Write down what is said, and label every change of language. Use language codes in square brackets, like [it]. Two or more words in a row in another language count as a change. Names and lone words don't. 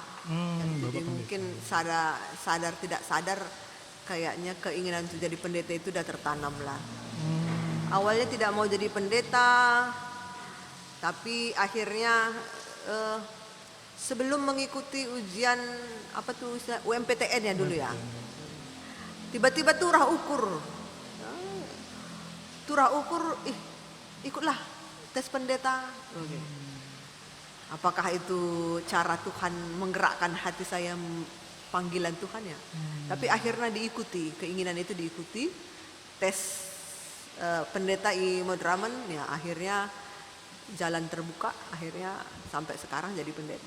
[id] Jadi mungkin sadar tidak sadar kayaknya keinginan untuk jadi pendeta itu udah tertanam lah. Awalnya tidak mau jadi pendeta, tapi akhirnya sebelum mengikuti ujian apa tuh UMPTN ya dulu ya. Tiba-tiba [btx] turah ukur. [id] Ikutlah tes pendeta. Apakah itu cara Tuhan menggerakkan hati saya panggilan Tuhan ya? Tapi akhirnya diikuti, keinginan itu diikuti. Tes pendeta I Madraman ya akhirnya jalan terbuka, akhirnya sampai sekarang jadi pendeta.